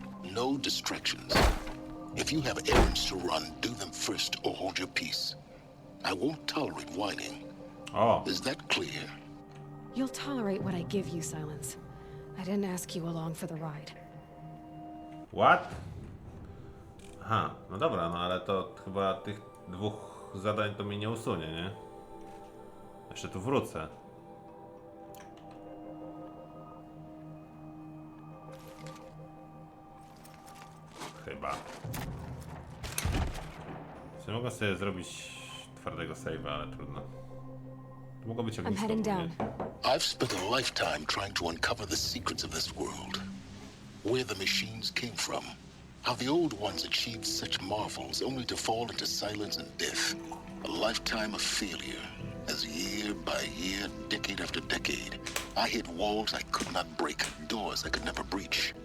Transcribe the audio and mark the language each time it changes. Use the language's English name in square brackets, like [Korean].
[English] No distractions. If you have errands to run, do them first or hold your peace. I won't tolerate whining. Oh. Is that clear? You'll tolerate what I give you, Silence. I didn't ask you along for the ride. What? [Polish] Aha, no dobra, no ale to chyba tych dwóch zadań to mnie nie usunie, nie? Jeszcze tu wrócę. Chyba. Czy mogę sobie zrobić twardego save'a, ale trudno. To mogło być ognisko. [English] I've spent a lifetime trying to uncover the secrets of this world. Where the machines came from. How the old ones achieved such marvels only to fall into silence and death. A lifetime of failure. As year by year, decade after decade, I hit walls I could not break, doors I could never breach.